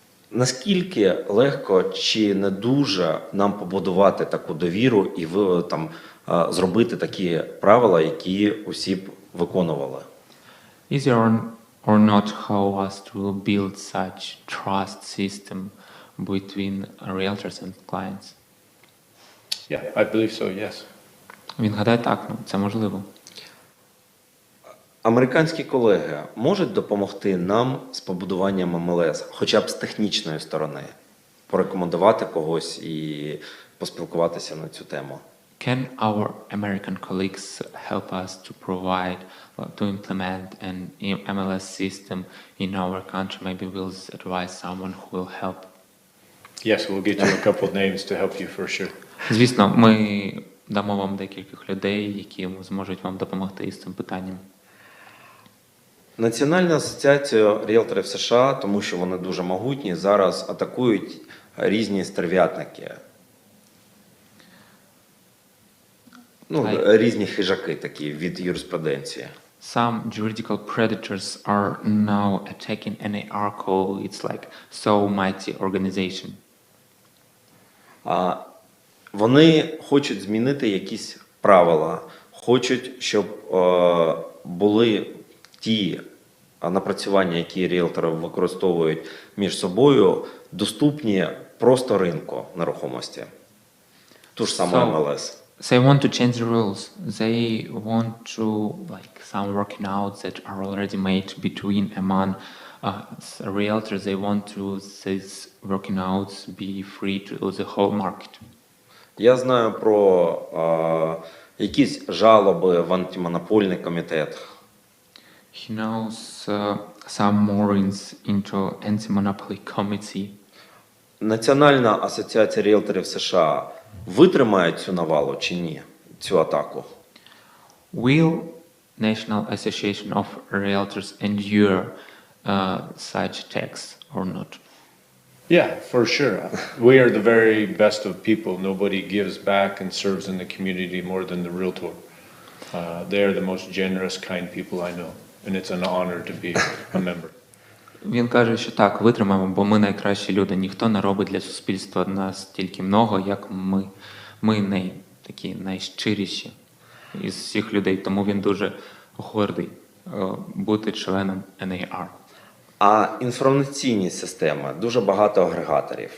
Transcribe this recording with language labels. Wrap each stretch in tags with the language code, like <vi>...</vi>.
<uk>Наскільки легко чи не дуже нам побудувати таку довіру і зробити такі правила, які усі б виконували?</uk> <en>Easier or not how us to build such trust system between realtors and clients? Yeah, I believe so, yes.</en> <uk>Він гадає так, це можливо. Американські колеги можуть допомогти нам з побудуванням MLS, хоча б з технічної сторони, порекомендувати когось і поспілкуватися на цю тему?</uk> <en>Can our American colleagues help us to implement an MLS system in our country? Maybe we'll advise someone who will help. Yes, we'll get you a couple of names to help you for sure.</en> <uk>Звісно, ми дамо вам декількох людей, які зможуть вам допомогти із цим питанням. Національна асоціація ріелторів США, тому що вони дуже могутні, зараз атакують різні стерв'ятники. Різні хижаки такі від юриспруденції.</uk> <en>Some juridical predators are now attacking NAR call. It's like so mighty organization.</en> <uk>Вони хочуть змінити якісь правила, хочуть, щоб були ті напрацювання, які ріелтори використовують між собою, доступні просто ринку нерухомості. Ту ж саму МЛС.</uk> <en>They want to change the rules. They want to, like, some working out that are already made between among realtors. They want to these working outs be free to the whole market.</en> <uk>Я знаю про якісь жалоби в антимонопольний комітет.</uk> <en>He knows some morings into anti-monopoly committee.</en> <uk>Національна асоціація ріелторів США витримає цю навалу чи ні, цю атаку?</uk> <en>Will National Association of Realtors endure such attacks or not? Yeah, for sure. We are the very best of people. Nobody gives back and serves in the community more than the realtor. They are the most generous, kind people I know, and it's an honor to be a member.</en> <uk>Він каже, що так, витримаємо, бо ми найкращі люди. Ніхто не робить для суспільства настільки много, як ми. Ми такі найщиріші із всіх людей, тому він дуже гордий бути членом NAR. А інформаційні системи, дуже багато агрегаторів.</uk>